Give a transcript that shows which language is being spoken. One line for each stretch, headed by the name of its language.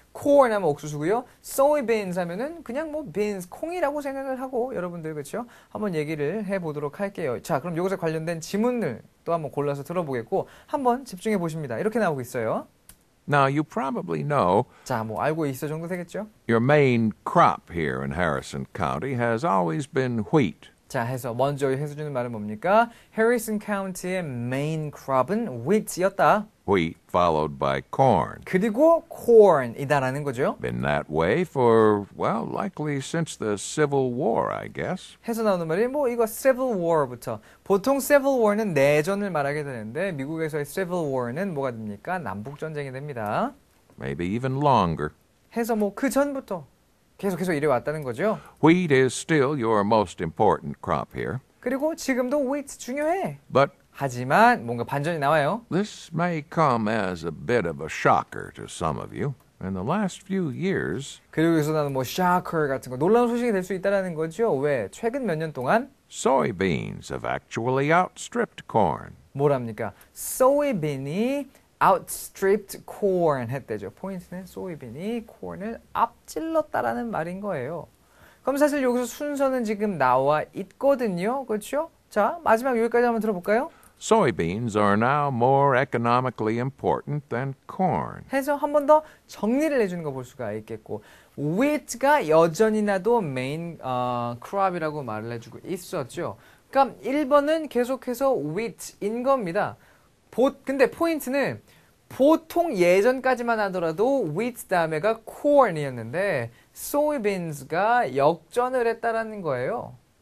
Korean: corn 하면 옥수수고요. soybeans 하면은 그냥 뭐 beans, 콩이라고 생각을 하고 여러분들 그렇죠? 한번 얘기를 해보도록 할게요. 자, 그럼 이것에 관련된 지문을 또 한번 골라서 들어보겠고 한번 집중해 보십니다. 이렇게 나오고 있어요.
English: Now, you probably know
Korean: 자, 뭐 알고 있어 정도 되겠죠?
English: your main crop here in Harrison County has always been wheat.
Korean: 자, 해서 먼저 해서주는 말은 뭡니까? 해리슨 카운티의 메인 crop은 wheat이었다.
English: Wheat followed by corn.
Korean: 그리고 corn이다라는 거죠.
English: Been that way for, well, likely since the Civil War, I guess.
Korean: 해서 나오는 말이 뭐 이거 Civil War부터 보통 Civil War는 내전을 말하게 되는데 미국에서의 Civil War는 뭐가 됩니까? 남북 전쟁이 됩니다.
English: Maybe even longer.
Korean: 해서 뭐 그 전부터 계속해서 이래 왔다는 거죠.
English: Wheat is still your most important crop here.
Korean: 그리고 지금도 wheat 중요해.
English: But
Korean: 하지만 뭔가 반전이 나와요.
English: this may come as a bit of a shocker to some of you. In the last few years,
Korean: 그리고 여기서 나는 뭐 shocker 같은 거 놀라운 소식이 될 수 있다는 거죠. 왜? 최근 몇 년 동안
English: soybeans have actually outstripped corn.
Korean: 뭐랍니까? soybean이
English: outstripped corn
Korean: 했대죠. 포인트는 soybean이 corn을 앞질렀다라는 말인 거예요. 그럼 사실 여기서 순서는 지금 나와 있거든요. 그렇죠? 자, 마지막 여기까지 한번 들어볼까요?
English: Soybeans are now more economically important than corn.
Korean: 해서 한 번 더 정리를 해주는 거 볼 수가 있겠고 wheat가 여전히 나도 메인 crop이라고 말을 해주고 있었죠. 그러니까 1번은 계속해서 wheat인 겁니다. 근데 포인트는 보통 예전까지만 하더라도 wheat 다음에가 corn이었는데 soybeans가 역전을 했다라는 거예요.